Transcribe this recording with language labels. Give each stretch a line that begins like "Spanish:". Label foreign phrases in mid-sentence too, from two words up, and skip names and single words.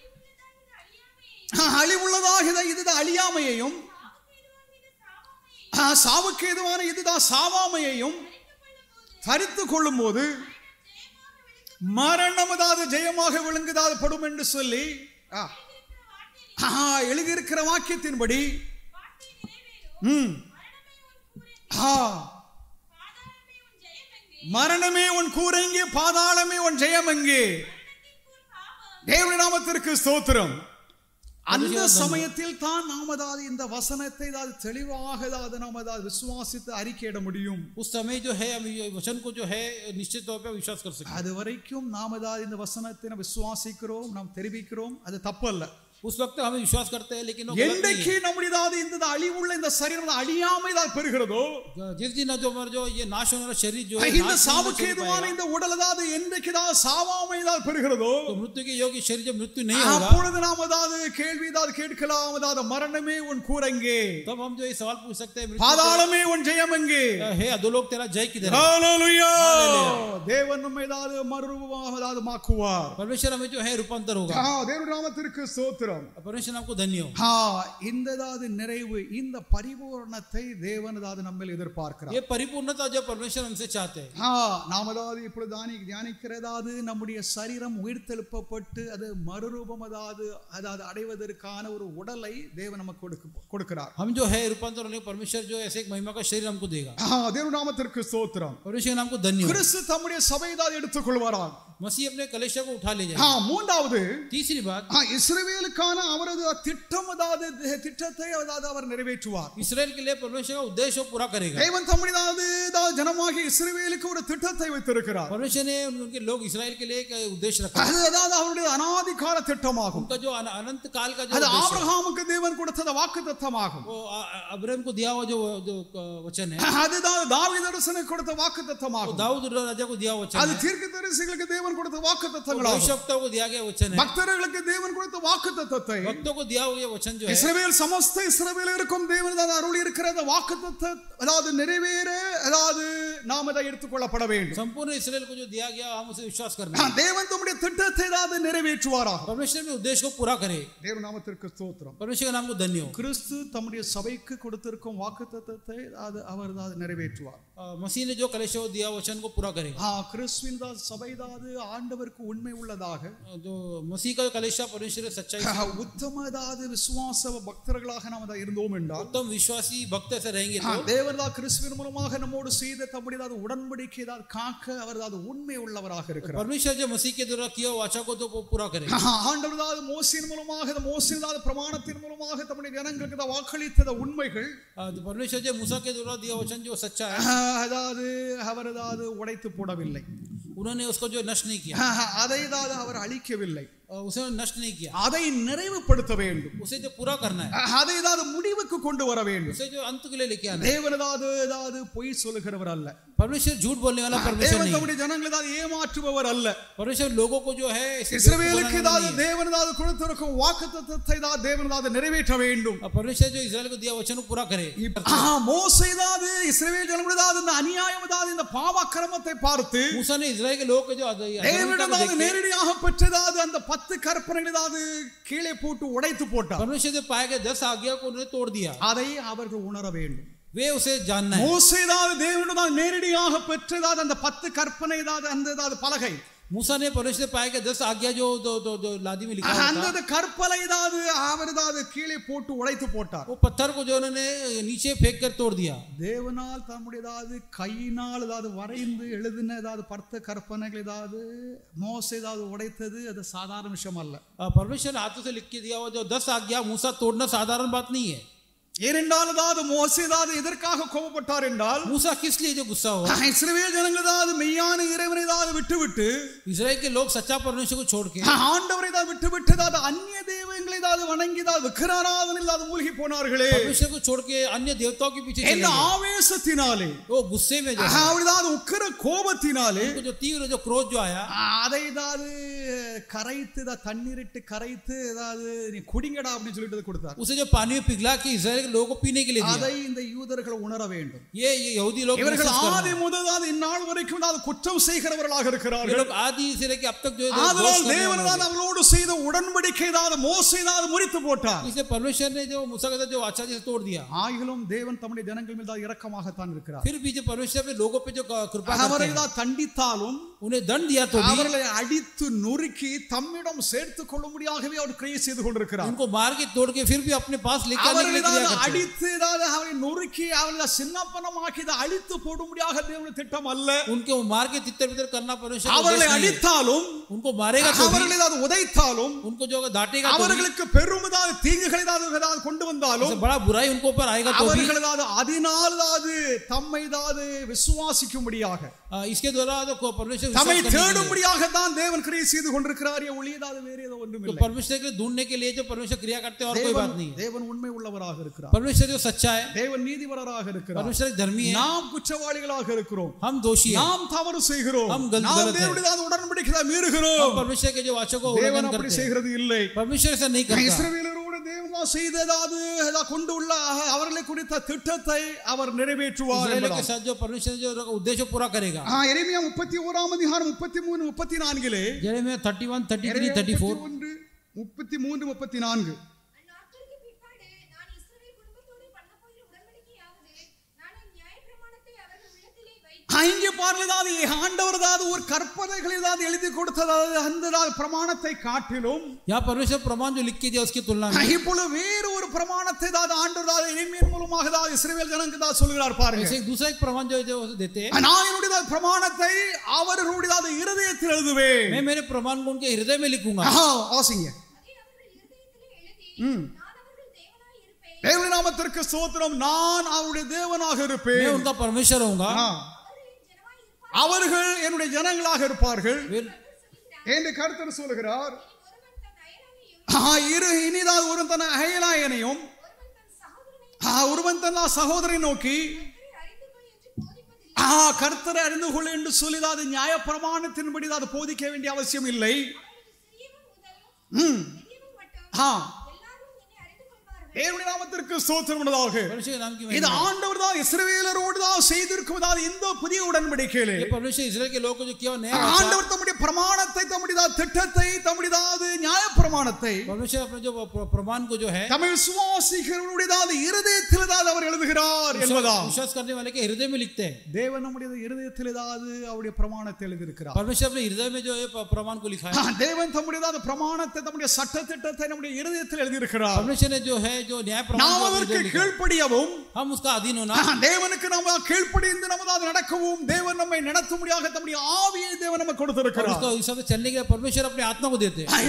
Tamil: அழிவுள்ளதாக இதுதான் அழியாமையையும், சாவுக்கு ஏதுவான இதுதான் சாவாமையையும் தரித்துக் கொள்ளும் போது மரணம் அதாவது ஜெயமாக விளங்குதாவது படும் என்று சொல்லி எழுதியிருக்கிற வாக்கியத்தின்படி மரணமே உன் கூரெங்கே, பாதாளமே உன் ஜெயம் எங்கே. தேவனுடைய நாமத்திற்கு ஸ்தோத்திரம். அந்த சமயத்தில் தான் நாம் அதாவது இந்த வசனத்தை தெளிவாக நாம் விசுவாசித்து அறிக்கையிட முடியும்.
Hindi: उस समय जो है हम वचन को जो है निश्चित तौर पे विश्वास कर सकते हैं।
Tamil: அது வரைக்கும் நாம் அதாவது இந்த வசனத்தை விசுவாசிக்கிறோம், நாம் தெரிவிக்கிறோம், அது தப்பு அல்ல.
Hindi: उस वक्त हम विश्वास करते हैं, लेकिन
Tamil: என்றைக்கு நம்முடையதாவது இந்த அழிவுள்ள இந்த சரீரம் அழியாமை பெறுகிறதோ,
Hindi: जिस दिन जो हमारा जो ये नाश होने वाला शरीर जो है
Tamil: இந்த சாவுக்கு ஏதுவான இந்த உடல் அதாவது என்றைக்கு சாவாமை பெறுகிறதோ,
Hindi: तो मृत्यु के योग्य शरीर जब मृत्यु नहीं होगा,
Tamil: அப்பொழுது நாம் அதாவது கேள்வி கேட்கலாம், அதாவது மரணமே உன் கூரெங்கே,
Hindi: तब हम जो ये सवाल पूछ सकते हैं,
Tamil: பாதாளமே உன் ஜெயம் எங்கே.
Hindi: हे अधोलोक तेरा जय किधर है। हालेलुया.
Tamil: தேவன் நம்மை அதாவது மறுரூபமாக அதாவது மாக்குவார்.
Hindi: परमेश्वर हमें जो है रूपांतर होगा।
Tamil: தேவனுடைய நாமத்திற்கு ஸ்தோத்திரம்.
Hindi: परमेश्वर आपको धन्य हो।
Tamil: இந்த நிறைவு, இந்த பரிபூரணத்தை தேவன் நம்மில் எதிர்பார்க்கிறார்.
Hindi: ये परिपूर्णता जो परमेश्वर हमसे चाहते हैं।
Tamil: நாம் இப்பொழுது தியானிக்கிறதாவது நம்முடைய சரீரம் உயிர்த்தெழுப்பப்பட்டு அது மறுரூபம் அதாவது அடைவதற்கான ஒரு உடலை தேவன் நமக்கு கொடுக்கிறார்.
Hindi: हम जो है रूपांतर होने परमेश्वर जो ऐसे एक महिमा का शरीर हमको देगा।
Tamil: தேவனுடைய நாமத்திற்கு ஸ்தோத்திரம்.
Hindi: परमेश्वर नाम को धन्य हो।
Tamil: கிறிஸ்து தம்முடைய சபையை எடுத்துக்கொள்வாராம்.
Hindi: मसीह अपने कलीसिया को उठा ले जाएगा।
Tamil: மூன்றாவது,
Hindi: तीसरी बात,
Tamil: இஸ்ரவேலுக்கான அவரது திட்டம் அதாவது திட்டத்தை அவர் நிறைவேற்றுவார்.
Hindi: इस्राएल के लिए परमेश्वर का उद्देश्य को पूरा करेगा।
Tamil: தேவன் தம்முடைய ஜனமாகிய இஸ்ரவேலுக்கு ஒரு திட்டத்தை வைத்திருக்கிறார்.
Hindi: परमेश्वर ने उनके लोग इस्राएल के लिए एक उद्देश्य रखा।
Tamil: அது அதாவது அவருடைய அநாதி கால திட்டமாகும்.
Hindi: उनका जो अनंत काल का जो
Tamil: அது ஆபிரகாமுக்கு தேவன் கொடுத்த வாக்குத்தத்தமாகும்.
Hindi: वो अब्राहम को दिया हुआ जो वचन है,
Tamil: அதுதான் தாவீதுக்கு கொடுத்த வாக்குத்தத்தமாகும்.
Hindi: दाऊद राजा को दिया वचन
Tamil: அது
Hindi: है,
Tamil: தீர்க்கதரிசிகளுக்கு தேவன் கொடுத்த வாக்குத்தத்தங்களாகும்.
Hindi: भविष्यवक्ताओं को दिया गया वचन है,
Tamil: பக்தர்களுக்கு தேவன் கொடுத்த வாக்குத்தத்தத்தை
Hindi: भक्तों को दिया हुआ वचन जो है,
Tamil: இஸ்ரவேல் சமஸ்த இஸ்ரவேலருக்கும் தேவன் அருளி இருக்கிற வாக்குத்தத்தத்தை அதாவது நிறைவேற அதாவது நாம் அதை எடுத்துக்கொள்ளப்பட வேண்டும்.
Hindi: संपूर्ण इस्राएल को जो दिया गया हम उसे विश्वास करना है.
Tamil: தேவன் தம்முடைய திட்டத்தை ஏதாவது நிறைவேற்றுவாராக.
Hindi: परमेश्वर अपने उद्देश्य को पूरा करे.
Tamil: தேவ நாமத்திற்கு ஸ்தோத்திரம்.
Hindi: परमेश्वर के नाम को धन्य हो.
Tamil: கிறிஸ்து தம்முடைய சபைக்கு கொடுத்திருக்கும் வாக்குத்தத்தத்தை அவர் நிறைவேற்றுவார்.
Hindi: मसीह ने जो कलेश दिया वचन को पूरा करेगा.
Tamil: கிறிஸ்துவின் சபைதாவது ஆண்டவருக்கு உண்மை உள்ளதாக,
Hindi: जो मसीह का कलेश परमेश्वर सच्चाई,
Tamil: உத்தமதாவது விசுவாச பக்தர்களாக நாம் இருந்தோம் என்றால்,
Hindi: उत्तम विश्वासी भक्त ऐसे रहेंगे तो
Tamil: தேவன்தா கிறிஸ்துவின் மூலமாக நம்மோடு செய்த தம்முடைய உடன்படிக்கை காக்க அவர்தாவது உண்மை உள்ளவராக இருக்கிறார்.
Hindi: परमेश्वर जो मसीह के द्वारा किया वाचा को तो पूरा करेगा.
Tamil: ஆண்டவர்தாவது மோசேயின் மூலமாக மோசேயின் பிரமாணத்தின் மூலமாக தம்முடைய ஜனங்களுக்கு வாக்களித்த உண்மைகள்,
Hindi: परमेश्वर जो मूसा के द्वारा दिया वचन जो सच्चा है,
Tamil: அதாவது அவர் அதாவது உடைத்து போடவில்லை.
Hindi: उन्होंने उसको जो नष्ट नहीं किया,
Tamil: அதை அவர் அழிக்கவில்லை.
Hindi: उसे नष्ट नहीं किया.
Tamil: அதை நிறைவுபடுத்த வேண்டும்.
Hindi: उसे जो पूरा करना है,
Tamil: அதை முடிவுக்கு கொண்டு வர வேண்டும்.
Hindi: उसे जो अंत के लिए लेके आना है.
Tamil: தேவன் அதாவது பொய் சொல்லுகிறவர் அல்ல.
Hindi: परमेश्वर झूठ बोलने वाला परमेश्वर नहीं.
Tamil: தேவன் ஜனங்களை ஏமாற்றுபவர் அல்ல.
Hindi: परमेश्वर लोगों को जो है
Tamil: இஸ்ரவேலுக்கு தேவன் கொடுத்திருக்கும் வாக்குத்தத்தத்தை தேவன் நிறைவேற்ற வேண்டும்.
Hindi: परमेश्वर जो इस्राएल को दिया वचन को पूरा करे.
Tamil: மோசே இஸ்ரவேல் ஜனங்களுடைய இந்த அநியாயம் இந்த பாவ அக்கிரமத்தை பார்த்து
Hindi: मूसा ने इस्राएल के लोग जो
Tamil: தேவனிடம் நேரடியாக பெற்றதாது அந்த 10 கற்பனைகளை கீழே போட்டு உடைத்து போட்டார்.
Hindi: परमेश्वर जो पाए गए 10 आज्ञा को उन्होंने तोड़ दिया.
Tamil: அதை அவர்கள் உணர வேண்டும்.
Hindi: वे उसे जानना है.
Tamil: மோசே தேவனிடம் நேரடியாக பெற்றதாது அந்த 10 கற்பனை அந்த பலகை,
Hindi: मूसा ने परमेश्वर पाए गए 10 आज्ञा जो लादी में लिखा
Tamil: அந்த கற்பனை அவர் கீழே போட்டு உடைத்து போட்டார்.
Hindi: वो पत्थर को जो उन्होंने नीचे फेंक कर तोड़ दिया.
Tamil: தேவனால் தம்முடைய கையினால் வரைந்து எழுதின 10 கற்பனைகள் மோசே உடைத்தது அது சாதாரண விஷயம் அல்ல.
Hindi: परमेश्वर हाथों से लिख के दिया हुआ जो 10 आज्ञा मूसा तोड़ना साधारण बात नहीं है.
Tamil: ஏனென்றால் மோசே எதற்காக கோபப்பட்டார் என்றால்,
Hindi: मूसा किस लिए जो गुस्सा हुआ,
Tamil: இஸ்ரவேல் ஜனங்கள் மெய்யான இறைவனை விட்டுவிட்டு
Hindi: इस्राएल के लोग सच्चा परमेश्वर को छोड़ के
Tamil: ஆண்டவரை விட்டுவிட்டு அந்நிய தெய்வங்களை வணங்கி விக்கிராராதனையில் மூழ்கி போனார்களே.
Hindi: परमेश्वर को छोड़ के अन्य देवताओं के पीछे चले गए.
Tamil: ஆவேசத்தினாலே,
Hindi: वो गुस्से में जो
Tamil: உக்கிர கோபத்தினாலே,
Hindi: जो तीव्र जो क्रोध जो आया,
Tamil: அதை கரைத்து தண்ணீரிட்டு கரைத்து நீ குடிங்கடா அப்படின்னு சொல்லிட்டு கொடுத்தார்.
Hindi: उसे जो पानी में पिघला के इस्राएल के लोगों को पीने के लिए दिया.
Tamil: அதை இந்த யூதர்கள் உணர வேண்டும்.
Hindi: ये यहूदी लोग
Tamil: இவர்கள் ஆதி முதல் இந்நாள் வரைக்கும் குற்றம் செய்கிறவர்களாக இருக்கிறார்கள்.
Hindi: ये लोग आदि से लेकर अब तक जो
Tamil: ஆதலால் தேவன் அவர்களோடு செய்த உடன்படிக்கை மோசே முறித்து போட்டார்.
Hindi: इसलिए परमेश्वर ने जो मूसा का जो वाचा से तोड़ दिया.
Tamil: ஆகிலும் தேவன் தம்முடைய ஜனங்கள் மீது இரக்கமாகத்தான் இருக்கிறார்.
Hindi: फिर भी जो परमेश्वर पे लोगों पे जो कृपा
Tamil: அவரை தண்டித்தாலும்,
Hindi: उन्हें दंड दिया तो भी
Tamil: அவர்களை அடித்து நொறுக்கி தம்மிடம் சேர்த்துக் கொள்ளும்படியாகவே அவர் கிரியை செய்து கொண்டிருக்கிறார்.
Hindi: उनको मार के तोड़ के फिर भी अपने पास लेकर आने के लिए क्रिया करते हैं.
Tamil: அடித்து அவரை நொறுக்கி அவர்களை சின்னப்பனமாக்கி அழித்து போடும்படியாக தேவனுடைய திட்டம் அல்ல.
Hindi: उनको मार के तितर-बितर करना परमेश्वर का
Tamil: அவர்களை
Hindi: उद्देश्य नहीं है.
Tamil: அடித்தாலும்,
Hindi: उनको मारेगा तो भी,
Tamil: அவர்களை உதைத்தாலும்,
Hindi: उनको जो डांटेगा तो भी,
Tamil: அவர்களுக்கு பெருமதான தீங்குகளை கொண்டு வந்தாலும்,
Hindi: बड़ा बुराई उनको ऊपर आएगा तो भी,
Tamil: அவர்கள் அதனால் தம்மை விசுவாசிக்கும்படியாக,
Hindi: इसके द्वारा तो परमेश्वर
Tamil: தம்மை
Hindi: विश्वास करने के लिए,
Tamil: தேடும்படியாக தான் தேவன் கிரியை செய்து கொண்டிருக்கிறார். ஒளியதாது வேற ஏதோ ஒன்றும்
Hindi: तो
Tamil: இல்லை.
Hindi: परमेश्वर के ढूंढने के लिए जो परमेश्वर क्रिया करते हैं और कोई बात नहीं है.
Tamil: தேவன் உண்மை உள்ளவராக இருக்கிறார்.
Hindi: परमेश्वर जो सच्चा है,
Tamil: தேவன் நீதிபரராக இருக்கிறார்.
Hindi: परमेश्वर धर्मी है,
Tamil: நாம் குற்றவாளிகளாக இருக்கிறோம்.
Hindi: हम दोषी हैं,
Tamil: நாம் தவறு செய்கிறோம்.
Hindi: हम गलत
Tamil: நாம்
Hindi: हैं.
Tamil: தேவனுடைய உடன்படிக்கையை மீறுகிறோம்.
Hindi: हम परमेश्वर के जो वाचों को
Tamil: தேவன்
Hindi: उल्लंघन
Tamil: அப்படி
Hindi: करते हैं.
Tamil: செய்கிறது இல்லை.
Hindi: परमेश्वर ऐसा नहीं करता.
Tamil: இஸ்ரவேலரோடு தேவன் செய்ததாவது கொண்டுள்ள அவர்களை குறித்த திட்டத்தை அவர் நிறைவேற்றுவார்.
Hindi: इस्राएल के साथ जो परमेश्वर जो उद्देश्य पूरा करेगा.
Tamil: எரேமியா 31 அதிகாரம் 33 34
Hindi: यिर्मयाह 31 33 34 33 34
Tamil: அந்நாட்களுக்கு பிற்பாடு நான் இஸ்ரவேல் குடும்பத்தோடு பண்ணப்போகிற உடன்படிக்கையாவது நான் என் நியாயப்பிரமாணத்தை அவர்கள் உள்ளத்திலே வைத்து இங்கே பாருங்கள், ஆண்டவர் ஒரு கற்பனைகளை எழுதி கொடுத்ததாவது அந்த பிரமாணத்தை காட்டிலும்
Hindi: यहाँ परमेश्वर प्रमाण जो लिख के दिया उसकी तुलना में
Tamil: இப்பொழுது வேறு ஒரு பிரமாணத்தை ஆண்டவர் எரேமியா மூலமாக இஸ்ரவேல் ஜனங்களுக்கு சொல்கிறார். பாருங்க,
Hindi: ऐसे दूसरा एक प्रमाण जो देते हैं,
Tamil: நான் என்னுடைய பிரமாணத்தை அவர்களுடைய இருதயத்தில் எழுதுவேன்.
Hindi: मैं मेरे प्रमाण को उनके हृदय में लिखूंगा.
Tamil: ஆசிங்க, அதை அவர்கள் இருதயத்திலே எழுதி நான் அவர்கள் தேவனாய் இருப்பேன். தேவனுடைய நாமத்திற்கு ஸ்தோத்திரம். நான் அவருடைய தேவனாக
Hindi: मैं
Tamil: இருப்பேன்.
Hindi: उनका परमेश्वर होऊंगा.
Tamil: அவர்கள் என்னுடைய ஜனங்களாக இருப்பார்கள்
Hindi: फिर
Tamil: என்று கர்த்தர் சொல்கிறார். ஒருவன் தன் அயலானையும் இனிதான் ஒரு தன் அயலாயனையும் ஒருவன் தன் சகோதரனை நோக்கி கர்த்தரை அறிந்து கொள் என்று சொல்லிதான் நியாய பிரமாணத்தின்படி அது போதிக்க வேண்டிய அவசியம் இல்லை. தேவனுடைய நாமத்திற்கு ஸ்தோத்திரம் உண்டாக.
Hindi: परमेश्वर के नाम की
Tamil: இது
Hindi: महिमा।
Tamil: ஆண்டவர் தான் இஸ்ரவேலரோடு தான் செய்திருக்கும் இந்த புதிய உடன்படிக்கையிலே
Hindi: ये परमेश्वर इस्राएल के लोगों को जो किया नया वाचा,
Tamil: ஆண்டவர் தம்முடைய பிரமாணத்தை, தம்முடைய திட்டத்தை, தம்முடைய நியாயப்பிரமாணத்தை
Hindi: परमेश्वर अपने जो प्रमाण को जो है
Tamil: தமிழ் விசுவாசிகளுடைய இருதயத்தில் அவர் எழுதுகிறார் என்பதா.
Hindi: विश्वास करने वाले के हृदय में लिखते हैं।
Tamil: தேவன் நம்முடைய இருதயத்தில் அவருடைய பிரமாணத்தை எழுதியிருக்கிறார்.
Hindi: परमेश्वर अपने हृदय में जो है प्रमाण को लिखा है।
Tamil: தேவன் தம்முடைய பிரமாணத்தை, தம்முடைய சட்ட திட்டத்தை நம்முடைய இருதயத்தில் எழுதியிருக்கிறார்.
Hindi: परमेश्वर ने जो है जो न्याय प्रमाण
Tamil: நாம்
Hindi: को
Tamil: அதற்கு
Hindi: जो लिखा है,
Tamil: கீழ்ப்படியவும்,
Hindi: हम उसका अधीन होना,
Tamil: தேவனுக்கு நாம் கீழ்ப்படிந்து நமது நடக்கவும், தேவன் நம்மை நடத்தும்படியாக தம்முடைய ஆவியை தேவன் நமக்கு கொடுத்திருக்கிறார்.
Hindi: उसका हिसाब से चलने के लिए परमेश्वर अपने आत्मा को देते हैं।